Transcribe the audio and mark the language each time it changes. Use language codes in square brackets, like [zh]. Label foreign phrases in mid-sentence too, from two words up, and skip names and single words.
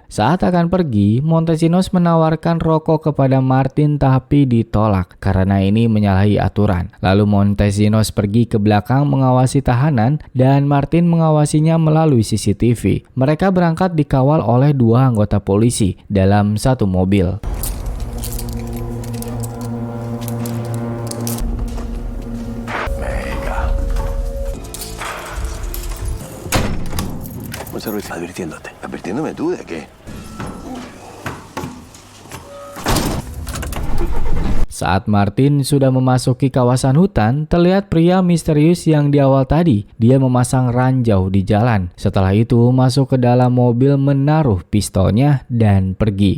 [id] Saat akan pergi, Montesinos menawarkan rokok kepada Martin tapi ditolak karena ini menyalahi aturan. Lalu Montesinos pergi ke belakang mengawasi tahanan dan Martin mengawasinya melalui CCTV. Mereka berangkat dikawal oleh dua anggota polisi dalam satu mobil. [es] Un servicio advirtiéndote. ¿Advirtiéndome tú de qué? [id] Saat Martin sudah memasuki kawasan hutan, terlihat pria misterius yang di awal tadi. Dia memasang ranjau di jalan. Setelah itu masuk ke dalam mobil, menaruh pistolnya dan pergi.